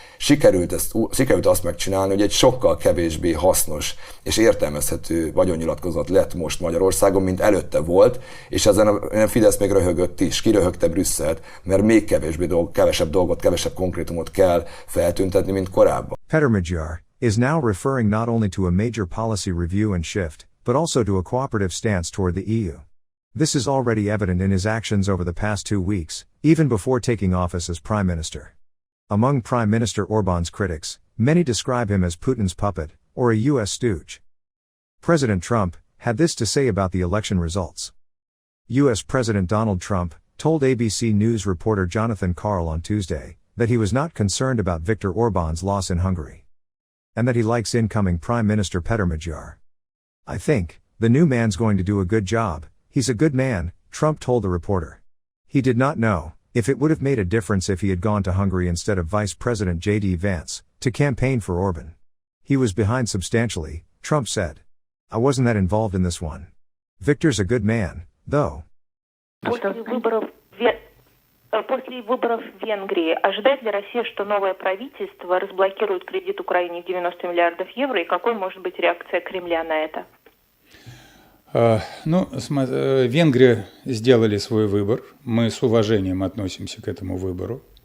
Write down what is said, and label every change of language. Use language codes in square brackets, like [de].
[hu] Sikerült azt megcsinálni, hogy egy sokkal kevésbé hasznos és értelmezhető vagyonnyilatkozat lett most Magyarországon, mint előtte volt, és ezen a Fidesz még röhögött is, kiröhögte Brüsszelt, mert még kevesebb dolgot, kevesebb konkrétumot kell feltüntetni, mint korábban. [en] Petr Magyar is now referring not only to a major policy review and shift, but also to a cooperative stance toward the EU. This is already evident in his actions over the past 2 weeks, even before taking office as Prime Minister. Among Prime Minister Orbán's critics, many describe him as Putin's puppet, or a US stooge. President Trump had this to say about the election results. US President Donald Trump told ABC News reporter Jonathan Karl on Tuesday that he was not concerned about Viktor Orbán's loss in Hungary, and that he likes incoming Prime Minister Petr Magyar. "I think the new man's going to do a good job, he's a good man," Trump told the reporter. He did not know if it would have made a difference if he had gone to Hungary instead of Vice President J.D. Vance to campaign for Orbán. "He was behind substantially," Trump said. "I wasn't that involved in this one. Viktor's a good man, though." [ru] После выборов в Венгрии ожидает ли Россия, что новое правительство разблокирует кредит Украине в 90 миллиардов евро, и какой может быть реакция Кремля на это? Венгры сделали свой выбор. Мы с уважением относимся к этому выбору.